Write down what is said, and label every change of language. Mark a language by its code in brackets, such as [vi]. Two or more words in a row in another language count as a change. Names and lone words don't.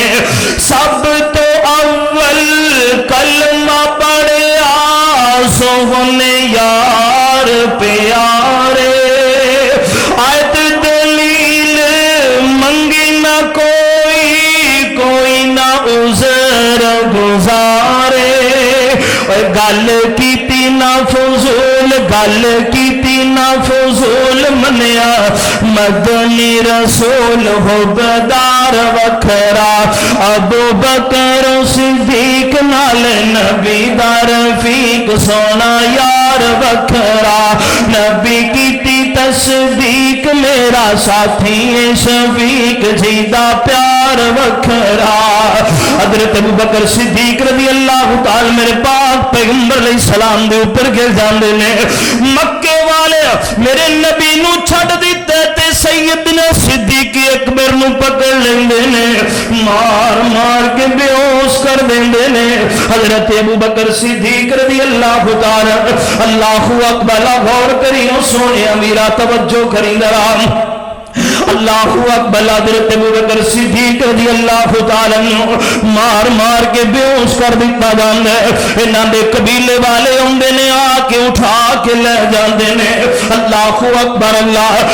[pa] سب تو اول کلمہ پڑھیا ہونے یار پیارے آیت دلیل منگی نہ کوئی نہ عذر گزارے گل کیتی نہ فضول گل کیتی نہ فضول منیا مدنی رسول حبدار وکھرا ابو بکر صدیق نال نبی دا رفیق سونا یار وکھرا نبی کیتی تصدیق میرا ساتھی شفیق جی دا پیار وکھرا حضرت ابو بکر صدیق [ar] رضی اللہ تعالی [pa] میرے پاک پیغمبر علیہ السلام دے اوپر گر جاندے نے مکے والے میرے نبی نو چھڈ دتے تے سیدنا صدیق اکبر نو پکڑ لیندے نے مار مار کے بے ہوش کر دیندے نے حضرت ابو بکر صدیق [ar] رضی اللہ تعالی اللہ اکبر [pa] غور کریو سونے میرا توجہ کری ذرا [ar] اللہ اکبر [pa] حضرت ابو بکر صدیق [ar] رضی اللہ تعالی [pa] مار مار کے بے ہوش کر دیتا جاندا ہے انہاں دے قبیلے والے اوندے نے آ کے اٹھا کے لے جاندے نے [ar] اللہ اکبر اللہ